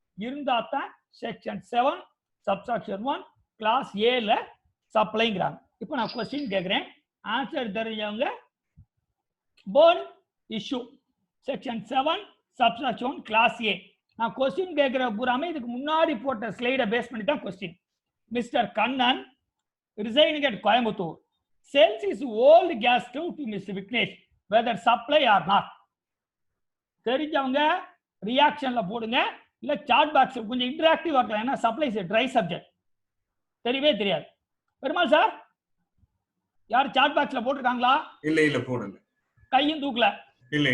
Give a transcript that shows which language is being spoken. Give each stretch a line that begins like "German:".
Tamil: இருந்தாதான் section 7 subsection 1 class ஏல சப்ளைங்கிறாங்க. இப்போ நான் கொஸ்டின் கேட்கிறேன், ஆன்சர் தெரிஞ்சவங்க phone issue section 7 subsection 1 class ஏ. நான் கொஸ்டின் கேட்கிற பூராமே இதுக்கு முன்னாடி போட்ட ஸ்லைடை பேஸ் பண்ணி தான் question.
English: Mister Kannan residing at Coimbatore sells his old gas stove to Mr. Viknesh, whether supply or not.
Tamil: தெரிஞ்சவங்க ரியாக்ஷன்ல போடுங்க, இல்ல சாட் பாக்ஸ் கொஞ்சம் இன்டராக்டிவா இருக்கலாம், ஏன்னா
English: supply is dry subject,
Tamil: தெரியவே தெரியாது. பெருமாள் சார் யார் சாட் பாக்ஸ்ல போட்டுருக்காங்களா? இல்ல இல்ல போடல. கையும் தூக்கல? இல்ல